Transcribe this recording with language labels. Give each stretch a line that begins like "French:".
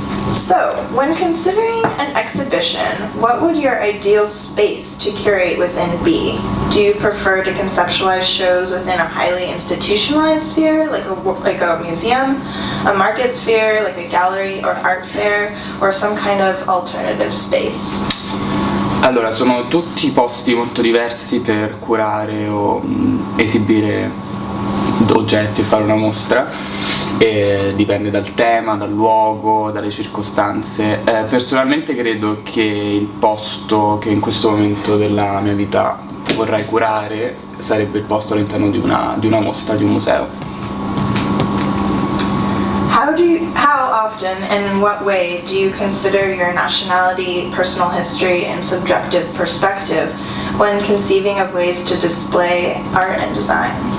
English: So, when considering an exhibition, what would your ideal space to curate within be? Do you prefer to conceptualize shows within a highly institutionalized sphere, like a museum, a market sphere, like a gallery or art fair, or some kind of alternative space?
Italian: Allora, sono tutti posti molto diversi per curare o esibire oggetti e fare una mostra, e dipende dal tema, dal luogo, dalle circostanze. Personalmente credo che il posto che in questo momento della mia vita vorrei curare sarebbe il posto all'interno di una mostra, di un museo.
English: How often and in what way do you consider your nationality, personal history, and subjective perspective when conceiving of ways to display art and design?